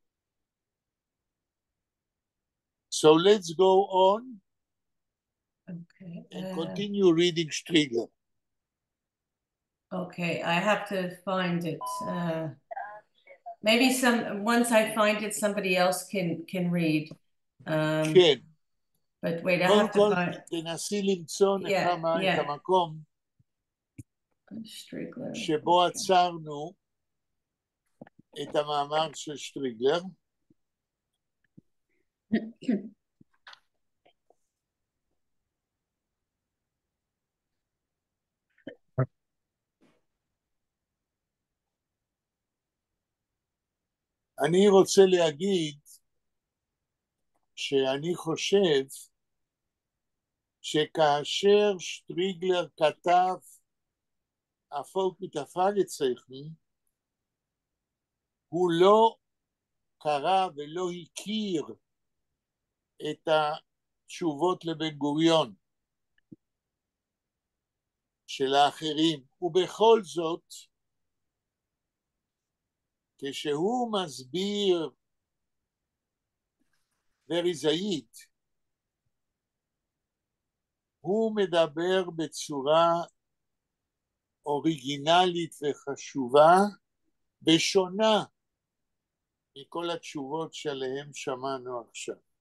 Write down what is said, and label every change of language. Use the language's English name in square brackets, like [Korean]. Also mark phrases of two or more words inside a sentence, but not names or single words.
[English] So let's go on and continue reading Striegler. Okay, I have to find it. Maybe once I find it, somebody else can read. [Hebrew] כן. [English] But wait, I [Hebrew] קודם [English] have to [Hebrew] כל, [English] find [Hebrew] תנסי למצוא נחמה את המקום [English] Striegler. [Hebrew] שבו עצרנו את המאמר של שטריגלר. אני רוצה להגיד שאני חושב שכאשר שטריגלר כתב הפולק [German] mit der Fragezeichen, [Hebrew] הוא לא קרא ולא הכיר את התשובות לבן גוריון של האחרים, ובכל זאת, כשהוא מסביר וריזאית, הוא מדבר בצורה אוריגינלית וחשובה, ושונה מכל התשובות שעליהן שמענו עכשיו.